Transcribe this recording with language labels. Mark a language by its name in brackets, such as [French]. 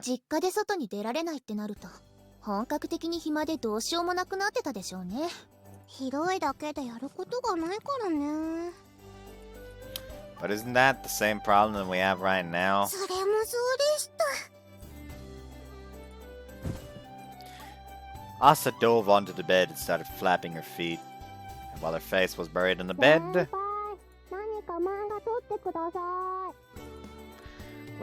[Japanese] 実家で外に出られないってなると、本格的に暇でどうしようもなくなってたでしょうね。広いだけでやることがないからね。 [English] But isn't that the same problem that we have right now? [Japanese] それもそうでした。 [English] Asa dove onto the bed and started flapping her feet. And while her face was buried in the bed, [Japanese] 何か漫画撮ってください。